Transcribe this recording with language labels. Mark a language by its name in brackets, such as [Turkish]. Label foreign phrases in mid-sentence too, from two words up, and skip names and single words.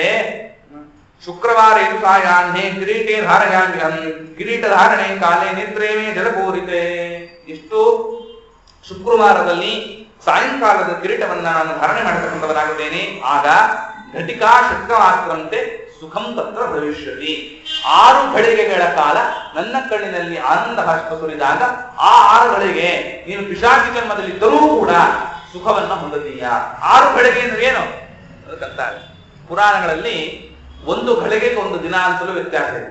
[Sanskrit] ಶುಕ್ರವಾರ ಸಾಯಾಹ್ನೆ ಕಿರೀಟೇ ಧಾರಯಾಮ್ಯಹಂ ಕಿರೀಟ ಧಾರಣೆ ಕಾಲೇ ನಿದ್ರೇಮೇ ಜಲಪೂರಿತೆ. [Kannada] ಇಷ್ಟು ಶುಕ್ರವಾರದಲ್ಲಿ ಸಾಯಂಕಾಲದ ಕಿರೀಟವನ್ನ ನಾನು ಧಾರಣೆ ಮಾಡತಕ್ಕಂಥವನಾಗಿದ್ದೇನೆ. [Sanskrit] ಆಗ ಘಟಿಕಾ ಷಟ್ಕಮಾತ್ರಂತೆ ಸುಖಂ ತತ್ರ ಭವಿಷ್ಯತಿ. [Kannada] 6 ಘಳಿಗೆಗಳ ಕಾಲ ನನ್ನ ಕಣ್ಣಿನಲ್ಲಿ ಆನಂದ ಬಾಷ್ಪ ಸುರಿದಾಗ ಆ 6 ಘಳಿಗೆ ನೀನು ಪಿಶಾಚಿ ಜನ್ಮದಲ್ಲಿದ್ದರೂ ಕೂಡ ಸುಖವನ್ನ ಹೊಂದತೀಯ. 6 ಘಳಿಗೆ ಅಂದ್ರೆ ಏನು ಅದಕ್ಕಂತಾರೆ ಪುರಾಣಗಳಲ್ಲಿ. 1 ಘಳಿಗೆಗೆ 1 ದಿನ ಅಂತಲೂ ವ್ಯತ್ಯಾಸ ಇದೆ.